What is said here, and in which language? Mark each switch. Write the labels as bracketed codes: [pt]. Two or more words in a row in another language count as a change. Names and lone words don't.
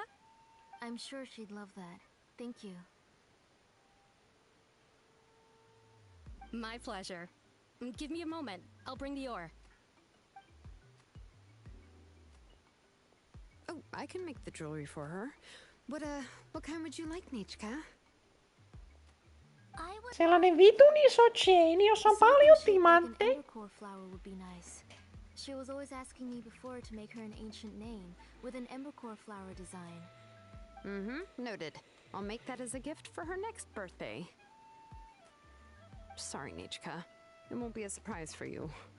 [en] I'm sure she'd love that. Thank you. My pleasure. Give me a moment. I'll bring the ore. Oh, I can make the jewelry for her. What kind would you like, Nichka? [fi] Sellainen vitun iso chaini, jossa on paljon timantteja. [en] An embercore flower would be nice. She was always asking me before to make her an ancient name with an embercore flower design. Noted. I'll make that as a gift for her next birthday. Sorry, Nichka. It won't be a surprise for you.